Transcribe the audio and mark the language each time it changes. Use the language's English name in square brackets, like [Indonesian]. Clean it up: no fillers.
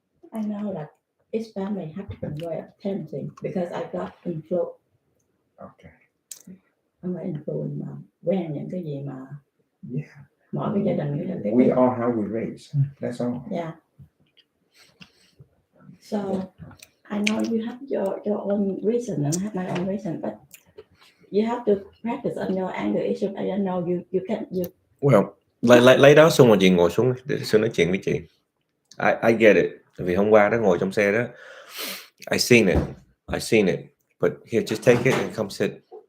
[English] I know that each family have different way of parenting because I got influence. Okay. [Vietnamese] Không phải influence mà quen những cái gì mà. [English] Yeah. [Vietnamese] Mỗi cái gia đình cái [English] we are how we raise. That's all. Yeah. So I know you have your own reason and I have my own reason, but you have to practice on your anger issue. I don't know you can. Well, [Vietnamese] lấy đó xong rồi chị ngồi xuống để Xuân nói chuyện với chị. [English] I get it. [Vietnamese] Vì hôm qua đó ngồi trong xe đó, [English] I seen it. I've seen it, but here, just take it and come sit.